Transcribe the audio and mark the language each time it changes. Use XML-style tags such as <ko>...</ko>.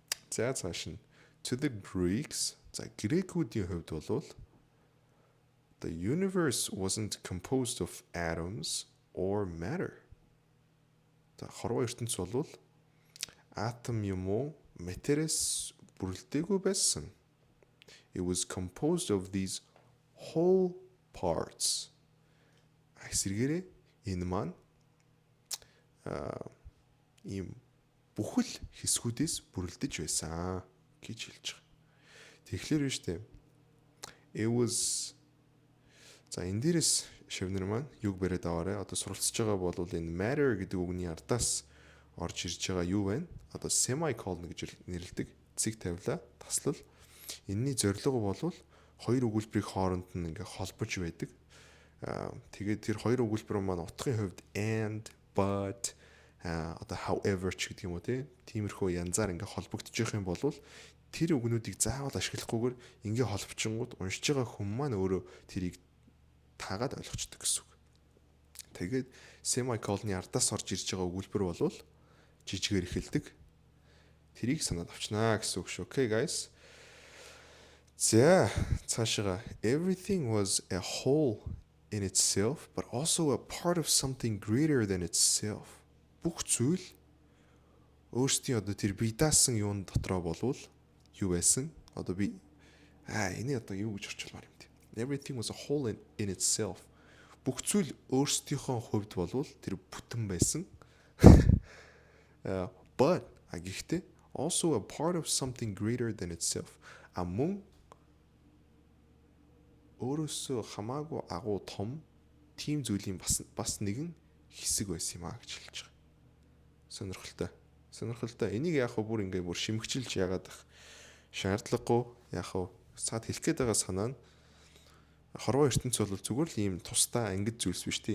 <mn>За цааш нь</mn> <en>to the Greeks</en> <mn>за грекүүдийн хувьд бол</mn> <en>the universe wasn't composed of atoms or matter.</en> <mn>Хорвоо ертөнц бол атом юм уу, материас бүрэлдээгүй байсан.</mn> <en>It was composed of these whole parts.</en> <mn>Эсвэргээрээ энэ маань ийм бүхэл хэсгүүдээс бүрэлдэж байсан гэж хэлж байгаа. Тэгэхээр нь штэ.</mn> <en>It was</en> <mn>за энэ дээрээс шивнэр маань юг бариад аваарэ. Одоо суралцж байгаа бол энэ matter гэдэг үгний ардаас орж ирж байгаа юу вэ? Одоо semicolon гэж нэрлэдэг цэг тавилаа таслал. Энийний зорилго бол хоёр өгүүлбэрийн хооронд нь ингээ холбож байдаг. Тэгээд тэр хоёр өгүүлбэр маань утгын хувьд and, but, одоо however ч гэдэг юм уу тиймэрхүү янзаар ингээ холбогдож явах юм бол тэр үгнүүдийг заавал ашиглахгүйгээр ингээ холбочингууд уншиж байгаа хүн маань өөрөө тэрийг таагаад ойлгочдөг гэсэн үг. Тэгээд semicolon-ы ардаас орж ирж байгаа өгүүлбэр бол жижигээр эхэлдэг. Тэрийг санаад авчнаа гэсэн үг шүү.</mn> <en>Okay guys.</en> <mn>За цаашаа</mn> <en>everything was a whole in itself but also a part of something greater than itself.</en> <mn>Бүх зүйл өөрсдийн одоо тэр бие даасан юун дотроо болвол юу байсан? Одоо би энэ одоо юу гэж орчуулмаар юм бэ?</mn> <en>Everything was a whole in itself.</en> <mn>Бүх зүйл өөрсдийнхөө хувьд болвол тэр бүтэн байсан.</mn> <en>But</en> <mn>гэхдээ</mn> <en>also a part of something greater than itself.</en> <mn>Мөн өөрөөсөө хамаагүй агуу том тийм зүйлийн бас нэгэн хэсэг байсан юм гэж хэлж байгаа. Сонирхолтой. Сонирхолтой. Энийг яг бүр ингээ бүр шимэгчилж яагаад их шаардлагагүй яг цаад хэлэх гээд байгаа санаа нь хорвоо ертөнц бол зүгээр л ийм тусдаа ангид зүйлс биш те.</mn>